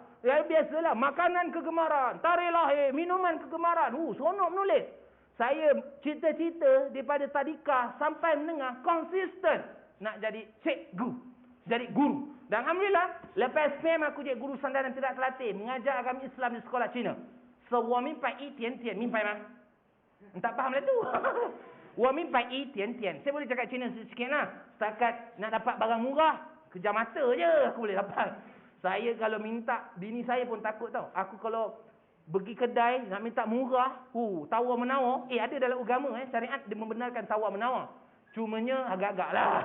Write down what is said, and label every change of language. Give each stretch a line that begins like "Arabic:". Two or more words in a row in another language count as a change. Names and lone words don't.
Malay: Ya biasalah, makanan kegemaran, tarikh lahir, minuman kegemaran. Seronok menulis. Saya cita-cita daripada tadika sampai menengah konsisten nak jadi cikgu, jadi guru. Dan alhamdulillah, lepas SPM aku jadi guru sandaran tidak terlatih, mengajar agama Islam di sekolah Cina. So,
Chinese: 我明白一点点，明白吗？
Malay: Tak faham lah tu.
Chinese: 我明白一点点.
Malay: Saya boleh cakap Cina sikit lah. Setakat nak dapat barang murah, kejar mata je aku boleh dapat. Saya kalau minta, bini saya pun takut tau. Aku kalau pergi kedai nak minta murah, tawar-menawar. Ada dalam agama syariat dia membenarkan tawar-menawar. Cumanya agak-agak lah.